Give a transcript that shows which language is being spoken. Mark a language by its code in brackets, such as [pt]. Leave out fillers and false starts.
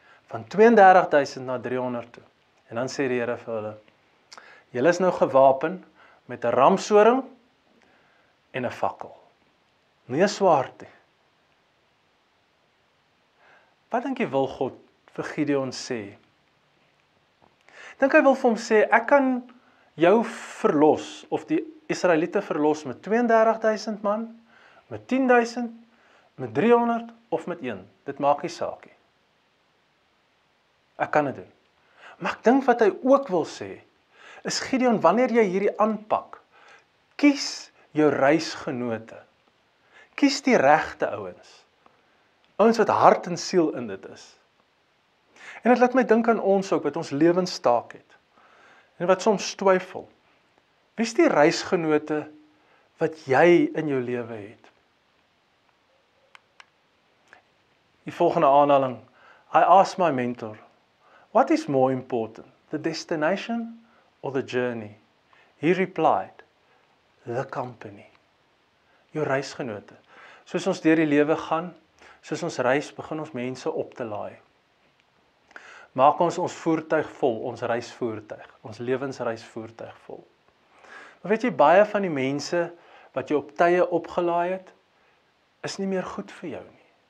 [af] Van 32,000 na 300 toe. En dan sê die Here vir hulle, julle is nou gewapen met 'n ramshoring en 'n fakkel. Nie 'n swaard nie. Wat dink jy wil God vir Gideon sê? Dink hy wil vir hom sê, ek kan jou verlos, of die Israeliete verlos met 32.000 man, met 10.000, met 300 of met 1. Dit maak nie saak nie. Ek kan dit doen. Maar ek dink wat hy ook wil sê, is Gideon, wanneer jy hierdie aanpak, kies jou reisgenote. Kies die regte ouens. Ouens wat hart en siel in dit is. En dit laat my dink aan ons ook, wat ons lewenstaak het. En wat soms twyfel. Wie is die reisgenote wat jy in jou lewe het? Die volgende aanhaling. [en] I asked my mentor, what is more important, the destination or the journey? He replied, the company. [af] Jou reisgenote. Soos ons deur die lewe gaan, soos ons reis, begin ons mense op te laai. Maak ons voertuig vol, ons reisvoertuig, ons lewensreisvoertuig vol. Maar weet jy, baie van die mense wat jy op tye opgelaai het, is nie meer goed vir jou nie.